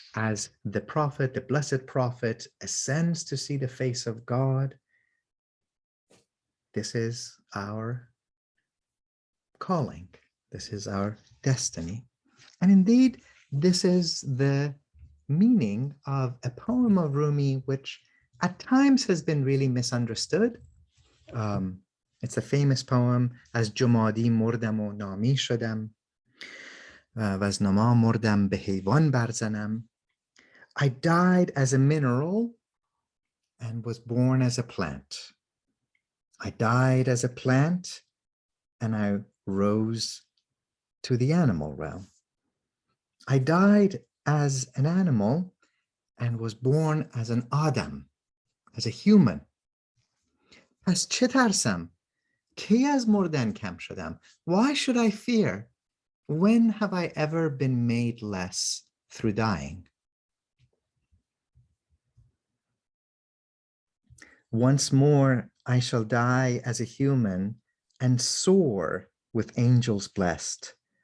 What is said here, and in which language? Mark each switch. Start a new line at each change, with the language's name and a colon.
English: As the prophet, the blessed prophet, ascends to see the face of God, this is our calling. This is our destiny. And indeed, this is the meaning of a poem of Rumi, which at times has been really misunderstood. It's a famous poem,
Persian: از جمادی مردم و نامی شدم و از نما مردم به حیوان برزنم.
English: I died as a mineral and was born as a plant. I died as a plant and I rose to the animal realm. I died as an animal and was born as an Adam, as a human.
Persian: پس چه ترسم؟ کی از مردن کم شدم؟
English: Why should I fear? When have I ever been made less through dying? Once more I shall die as a human and soar with angels blessed.